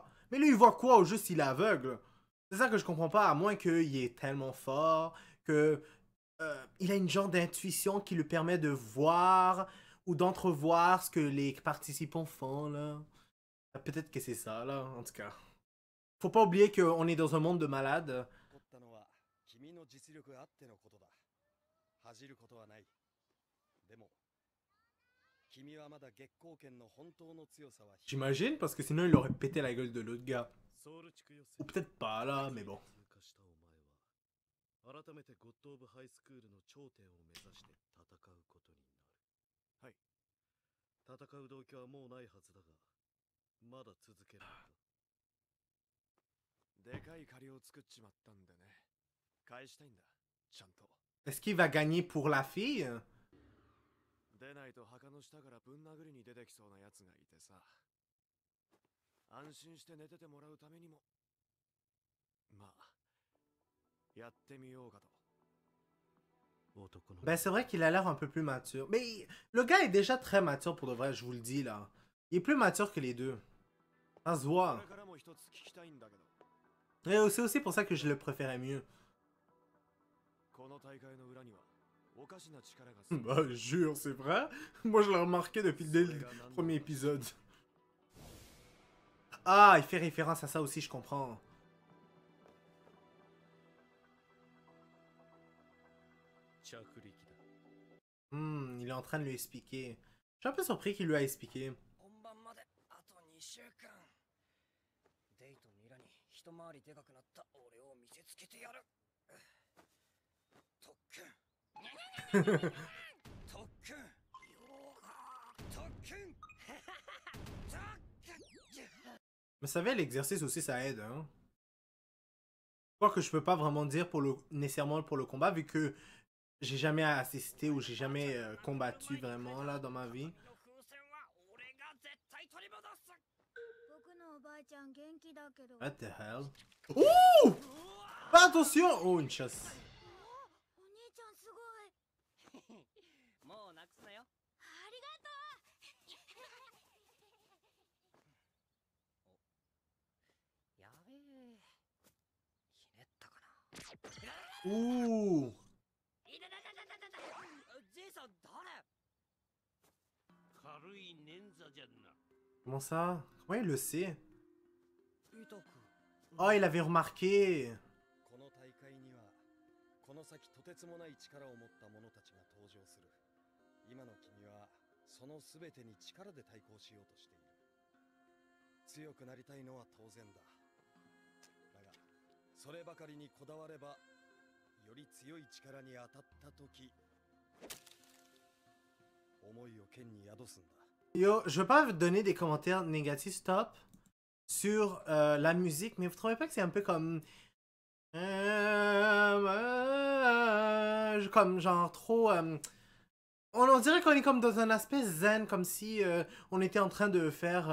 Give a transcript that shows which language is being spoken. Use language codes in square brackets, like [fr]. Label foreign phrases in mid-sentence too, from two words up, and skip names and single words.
[fr] Mais lui, il voit quoi au juste s'il est aveugle? C'est ça que je comprends pas, à moins qu'il est tellement fort que il a une genre d'intuition qui lui permet de voir ou d'entrevoir ce que les participants font, là. Peut-être que c'est ça, là, en tout cas. Faut pas oublier qu'on est dans un monde de malades. [ja] 取ったのは君の実力あってのことだ。恥じることはない。でも、君はまだ月光圏の本当の強さは [fr] J'imagine, parce que sinon il aurait pété la gueule de l'autre gars. [ja] ソウル地区予選 [fr] Ou peut-être pas, là, mais bon. [ja] 通過したお前は改めてゴッド・オブ・ハイスクールの頂点を目指して戦うことになる。はい。戦う動機はもうないはずだが、まだ続けられる。でかい借りを作っちまったんでね。返したいんだ。ちゃんと。 [fr] Est-ce qu'il va gagner pour la fille? [ja] 出ないと墓の下からぶん殴りに出てきそうなやつがいてさ。安心して寝ててもらうためにも。まあ、やってみようかと。 [fr] Ben, c'est vrai qu'il a l'air un peu plus mature. Mais le gars est déjà très mature pour de vrai, je vous le dis, là. Il est plus mature que les deux. Ça se voit. [ja] これからも一つ聞きたいんだけど。 [fr] Et c'est aussi pour ça que je le préférais mieux. [ja] この大会の裏にはおかしな力が [fr] Bah, jure, c'est vrai. Moi, je l'ai remarqué depuis dès le premier épisode. Ah, il fait référence à ça aussi, je comprends. [ja] 着陸だ。 [fr] Il est en train de lui expliquer. Je suis un peu surpris qu'il lui a expliqué. [ja] 本番まであと2週間。デイとミラに一回りでかくなった俺を見せつけてやる。特訓。特訓。特訓。 [fr] Mais ça va, l'exercice aussi, ça aide, hein. Quoi que je peux pas vraiment dire pour nécessairement pour le combat, vu que j'ai jamais assisté ou j'ai jamais combattu vraiment, là, dans ma vie. [en] What the hell? [fr] Ouh! Pas attention! Oh, une chasse. [ja] もうなくすなよ。ありがとう。やべえ。ひねったかな。 Ouh! いたたたたたたた。ジェイさん誰？軽い捻挫じゃんな。 [fr] Comment ça? Comment il le sait? [ja] 痛く。 [fr] Oh, il avait remarqué! [ja] この大会にはこの先とてつもない力を持った者たちが登場する。今の君はそのすべてに力で対抗しようとしている。強くなりたいのは当然だ。だがそればかりにこだわればより強い力に当たった時思いを剣に宿すんだ。 [fr] Yo, je veux pas vous donner des commentaires négatifs, stop, sur la musique, mais vous trouvez pas que c'est un peu comme... comme genre trop... on dirait qu'on est comme dans un aspect zen, comme si on était en train de faire...